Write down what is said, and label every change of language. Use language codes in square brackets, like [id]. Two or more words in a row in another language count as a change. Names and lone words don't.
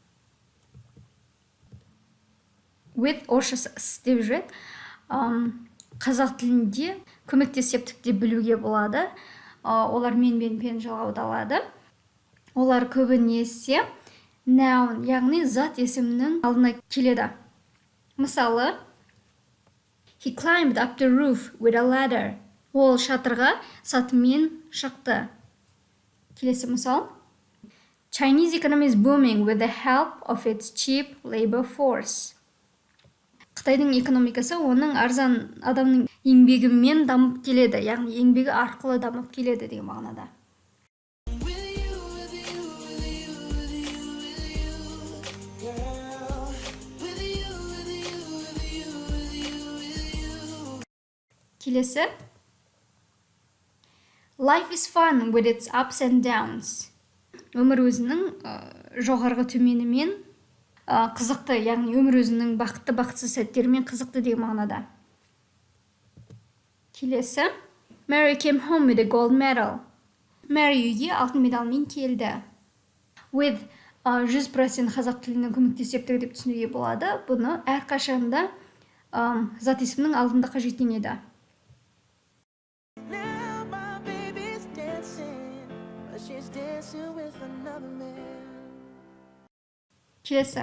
[kk] With орысшасы с деп жүреді. Қазақ тілінде көмектес септікті білуге болады. Олар мен, бен, пен жалғаудалады. Олар көбінесе noun, яғни зат есімнің алдына келеді. Мысалы, [en] he climbed up the roof with a ladder. [kk] Ол шатырға сатымен шықты. Келесі мысал. [en] Chinese economy is booming with the help of its cheap labor force. [kk] Қытайдың экономикасы оның арзан адамның еңбегімен дамып келеді, яғни еңбегі арқылы дамып келеді деген мағынада. Келесі. [en] Life is fun with its ups and downs. [kk] Өмір өзінің жоғарғы төменімен қызықты, яғни өмір өзінің бақытсыз сәттерімен қызықты деген мағынада. Келесі. [en] Mary came home with a gold medal. [kk] Mary үйге алтын медалмен келді. With 100% қазақ тілінің көмектес септігі деп түсінуге болады. Бұны әрқашанда зат есімнің алдында қажеттенеді. Келесі.